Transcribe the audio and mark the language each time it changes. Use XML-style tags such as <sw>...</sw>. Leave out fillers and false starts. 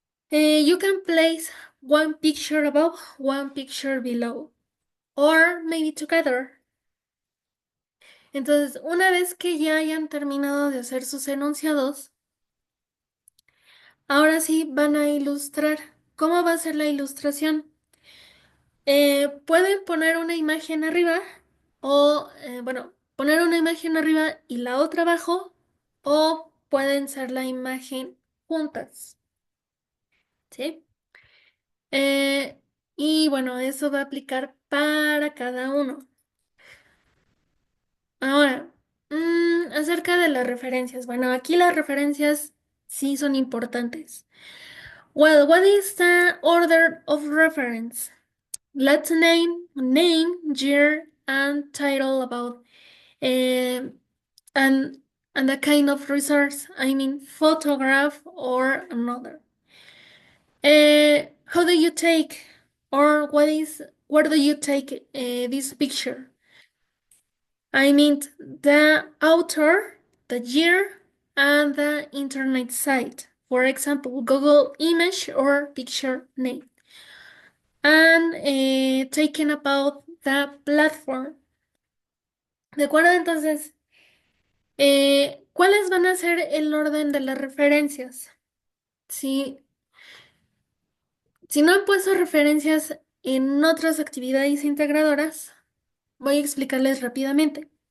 <en>You can place one picture above, one picture below, or maybe together.</en> <es>Entonces, una vez que ya hayan terminado de hacer sus enunciados, ahora sí van a ilustrar. ¿Cómo va a ser la ilustración? Pueden poner una imagen arriba o, bueno, poner una imagen arriba y la otra abajo o pueden ser la imagen juntas, ¿sí? Y bueno, eso va a aplicar para cada uno. Ahora, acerca de las referencias. Bueno, aquí las referencias sí son importantes.</es> <en>Well, what is the order of reference? Let's name, year, and title about and the kind of resource. I mean, photograph or another. How do you take, or where do you take this picture? I mean, the author, the year, and the internet site. For example, Google image or picture name. And taken about the platform.</en> <es>¿De acuerdo? Entonces, ¿cuáles van a ser el orden de las referencias? Si, si no han puesto referencias en otras actividades integradoras, voy a explicarles rápidamente.</es>